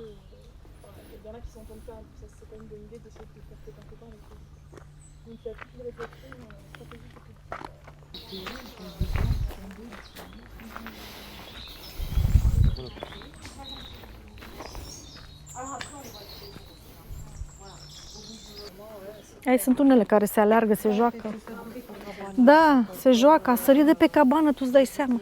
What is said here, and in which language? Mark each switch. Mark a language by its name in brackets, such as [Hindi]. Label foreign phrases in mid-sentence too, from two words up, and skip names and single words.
[French] Il y en a qui s'entendent pas, donc ça c'est pas une bonne idée d'essayer de faire peut-être un copain avec eux. Donc il y a toute une réflexion stratégique autour de ça. [Romanian] Ai, sunt unele care se aleargă, se joacă. Da, se joacă, a sărit de pe cabană, tu îți dai seama.